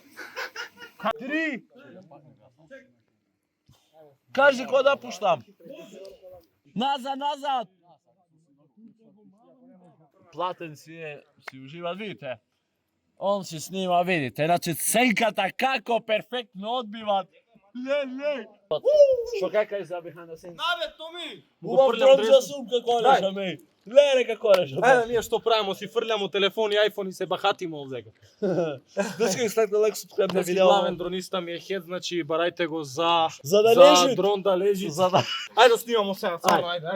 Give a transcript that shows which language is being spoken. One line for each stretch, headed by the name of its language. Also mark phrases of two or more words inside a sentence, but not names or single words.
Macedonian: 3. Кажи кој да пуштам. Назад. Платен си ужива, видите. Он си снима, видите. Значи сенката како перфектно одбиват. Ле. Што кака за
English: behind the scenes?
Macedonian: Абе, Томи! Убав тронча сумка колеша ми. Ле, нека колеша. Ајде, ние што правимо, си фрљамо телефони, айфони, се бахатимо овдека. Дечки, след
English: like subscribe
Macedonian: на Днески видео. главен дрониста ми е хед, значи барајте го за да лежи. дрон да лежи. За да... Ајде да снимамо сега, само ајде.